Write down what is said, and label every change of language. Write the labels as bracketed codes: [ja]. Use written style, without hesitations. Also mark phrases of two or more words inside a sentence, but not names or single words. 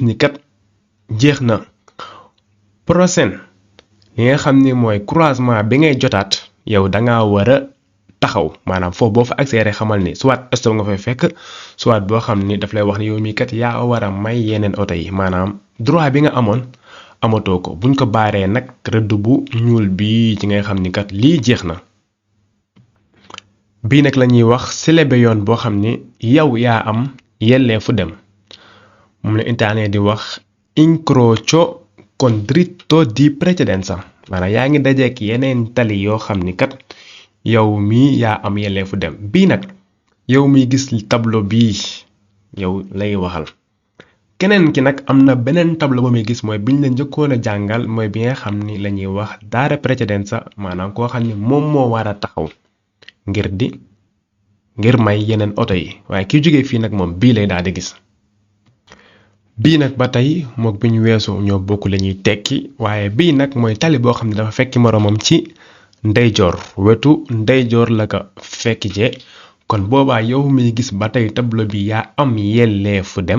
[wo] ni kat jeex na prochaine li nga xam ni mooy croisement bi ngay jotaat yow dangaa war a taxaw maanaam foofu boo fa accéléré xamal ni soit stop nga fay fekk soit boo xam ni daf lay wax ni yow mii kat yaa war a may yeneen oto yi maanaam droit bi nga amoon amatoo ko buñ ko baaree nag rëdd bu ñuul bii ci ngay xam ni kat lii jeex na. bii nag la ñuy wax célébé yoon boo xam ni yow yaa am yelleefu dem moom la italien di wax [it] incrocio con dritto di precedenza [wo] maanaam yaa ngi dajeek yeneen tali yoo xam ni kat yow mii yaa am yelleefu dem bii nag yow miy gis tableau bii yow lay waxal. keneen ki nag am na beneen tableau ba muy gis mooy biñ la njëkkoon a jàngal mooy bi nga xam ni la ñuy wax [it] dare precedenza [wo] maanaam koo xam ni moom moo war a taxaw ngir may yeneen oto yi waaye ki jógee fii nag moom bii lay daal di gis. bii nag ba tey mook bi ñu weesu ñoo bokk la ñuy tekki waaye bii nag mooy tali boo xam ne dafa fekki moroomam ci ndeyjoor wetu ndeyjoor la ko fekki jee kon boobaa yow miy gis ba tey tableau bi yaa am yelleefu dem